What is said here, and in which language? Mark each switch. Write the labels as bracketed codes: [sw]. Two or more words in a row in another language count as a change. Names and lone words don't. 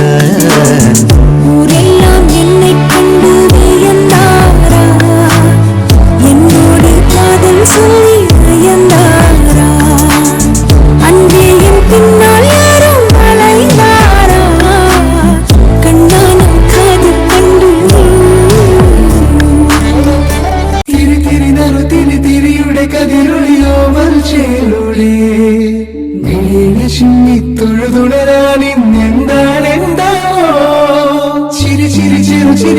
[ta] ஊரெல்லாம் என்னை கண்டு வியந்தாரா என்னோடு காதல் சொல்லி நயந்தாரா அன்பே என் பின்னால் யாரும் அலைந்தாரா கண்ணாலும் காதல் கண்டு [ml] തിരി തിരി നറു തിരി തിരിയുടെ കതിരൊളിയോ മൽച്ചേലുളേ വീണ ചിന്നി തൊഴുതുണരാൻ ഇന്നെന്താണെന്താവോ ചിരി ചിരി ചെറു ചിരി